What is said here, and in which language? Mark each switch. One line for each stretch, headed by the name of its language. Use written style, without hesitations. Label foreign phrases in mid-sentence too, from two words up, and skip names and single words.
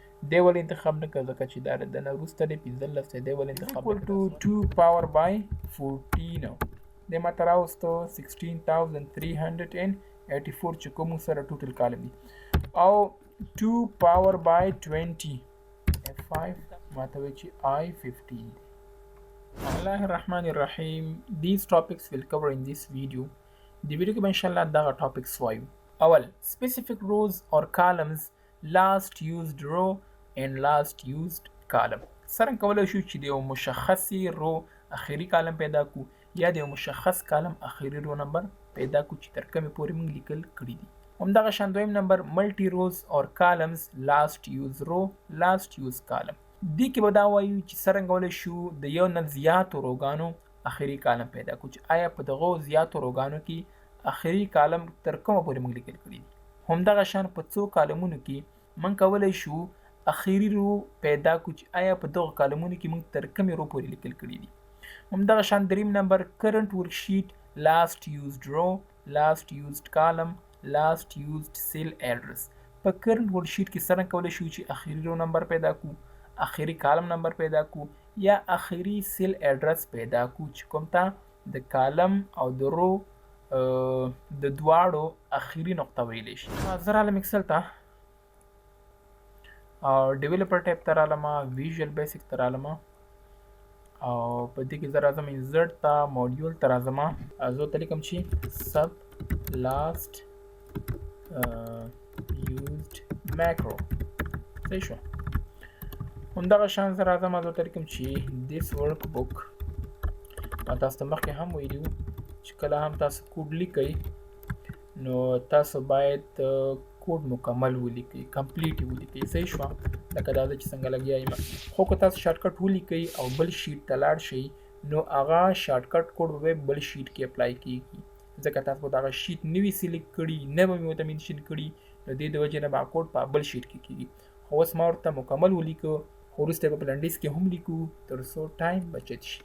Pashto: دی ولې انتخاب نه کړ ځکه چې دا د نه وروسته دی 15 دی ولې انتخاب نه کړ 2
English: power by
Pashto: 14 دی ماته راوستو 16,384 چې کوم سره ټوټل کالم دی او 2
English: power by
Pashto: 20 F5 ماته وایي چې I15
Arabic: بسم الله الرحمن الرحیم.
English: These topics will cover in this video.
Pashto: دی ویډیو کې به انشاءالله دغه ټاپکس وایو.
English: اول specific rows or columns last used row and last used column.
Pashto: څرنګه کولی شو چې د یو مشخصي رو اخري کالم پیدا کو یا د یو مشخص کالم اخري رو نمبر پیدا کو چې تر کومې پورې موږ لیکل کړي دي. همدغه شان دویم نمبر
English: multi rows or columns last used row last used column.
Pashto: دی کې به دا وایو چې څرنګه کولی شو د یو نه زیاتو روګانو اخري کالم پیدا کړو چې آیا په دغو زیاتو روګانو کې اخري کالم تر کومه پورې موږ لیکل کړي دي. همدغه شان په څو کالمونو کې موږ کولی شو اخري رو پیدا کړو چې آیا په دغو کالمونو کې موږ تر کومې رو پورې لیکل کړي دي. همدغه شان دریم نمبر
English: current worksheet last used row last used column last used cell address.
Pashto: په
English: current worksheet
Pashto: کې څرنګه کولی شو چې اخري رو نمبر پیدا کړو اخري کالم نمبر پیدا کو یا اخري
English: cell address
Pashto: پیدا کو چې کوم ته د کالم او د رو د دواړو اخري نقطه ویلی شي. زه رالم اکسل ته او
English: developer tab
Pashto: ته رالم ویژوال بیسک ته رالم او په دې کې زه راځم انزرټ ته موډیول ته راځم زه ورته لیکم چې
English: sub last used macro
Pashto: صحیح شو. همدغه شان زه راځم زه ورته لیکم چې
English: this workbook
Pashto: ما تاسو ته مخکې هم ویلي چې کله هم تاسو کوډ لیکئ نو تاسو باید کوډ مکمل ولیکئ کمپلیټ یې ولیکئ صحیح شوه لکه دا زه چې څنګه لګیا یم خو که تاسو شارټکټ ولیکئ او بل شیټ ته لاړ شئ نو هغه
English: shortcut code
Pashto: به بل شیټ کې اپلای کیږي ځکه تاسو به دغه شیټ نه وي سلیکټ کړي نه به مې ورته منشن کړي نو دې د وجې نه به کوډ په بل شیټ کې کیږي خو اوس ما ورته مکمل ولیکو خو وروسته به په لنډیز کې هم لیکو تر څو ټایم بچت شي.